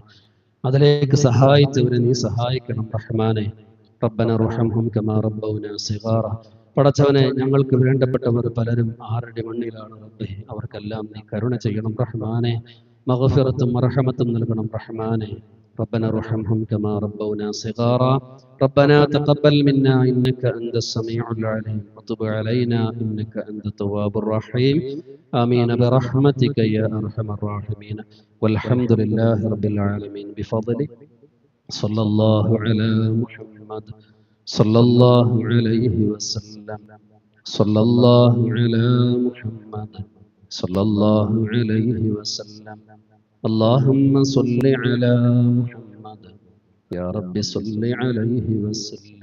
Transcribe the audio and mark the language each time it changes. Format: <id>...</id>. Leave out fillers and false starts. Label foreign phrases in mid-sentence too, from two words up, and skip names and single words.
<ml>അതിലേക്ക് സഹായിച്ചവരെ നീ സഹായിക്കണം റഹ്മാനെ.</ml> <ar>ربنا ارحمهم كما ربونا صغارا.</ar> <ml>പടച്ചവനെ, ഞങ്ങൾക്ക് വേണ്ടപ്പെട്ടവർ പലരും ആരുടെ മണ്ണിലാണ് റബ്ബേ, അവർക്കെല്ലാം നീ കരുണ ചെയ്യണം റഹ്മാനെ. മഗ്ഫിറത്തും മർഹമത്തും നൽകണം റഹ്മാനെ.</ml> <ar>ربنا ارحمهم كما ربونا صغارا ربنا تقبل منا إنك أنت السميع العليم وتب علينا إنك أنت التواب الرحيم آمين برحمتك يا أرحم الراحمين والحمد لله رب العالمين بفضلك صلى الله على محمد صلى الله عليه وسلم صلى الله على محمد صلى الله عليه وسلم اللهم صل على محمد يا رب صل عليه وسلم.</ar>